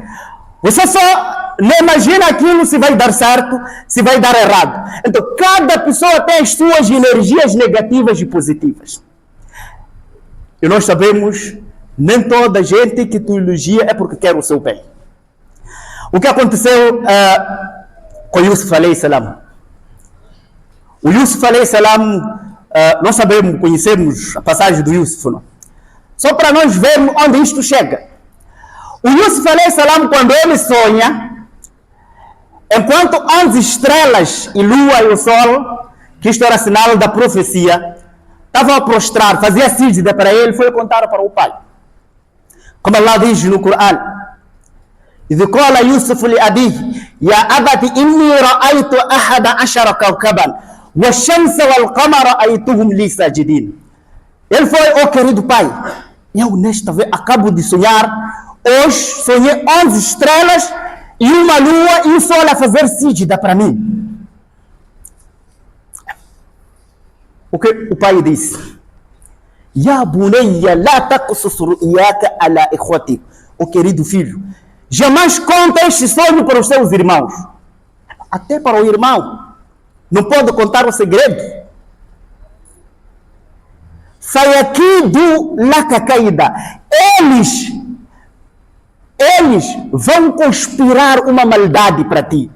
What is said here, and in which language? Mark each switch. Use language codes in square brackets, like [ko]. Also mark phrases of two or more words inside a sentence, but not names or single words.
[pt] Você só não imagina aquilo se vai dar certo, se vai dar errado. Então, cada pessoa tem as suas energias negativas e positivas. E nós sabemos, nem toda gente que tu elogia é porque quer o seu bem. O que aconteceu com Yusuf [ar] عليه السلام? [pt] O Yusuf [ar] عليه السلام, [pt] nós sabemos, conhecemos a passagem do Yusuf, não? Só para nós vermos onde isto chega. O Yusuf [ar] عليه السلام, [pt] quando ele sonha, enquanto 11 estrelas e lua e o sol, que isto era sinal da profecia, estavam a prostrar, fazia síjda para ele, foi contar para o pai. Como Allah diz no Corão, [ar] إذ قال يوسف لأبيه يا أبت إني رأيت 11 كوكبا والشمس والقمر رأيتهم لي ساجدين. [pt] Ele foi, querido pai, eu nesta vez acabo de sonhar, hoje sonhei 11 estrelas e uma lua e o sol a fazer sígida para mim. O que o pai disse? [ar] يا بني لا تقصص رؤياك على إخوتك. [pt] O querido filho, jamais conta este sonho para os seus irmãos. Até para o irmão. Não pode contar o segredo. Sai aqui do Lacacaída. Eles vão conspirar uma maldade para ti.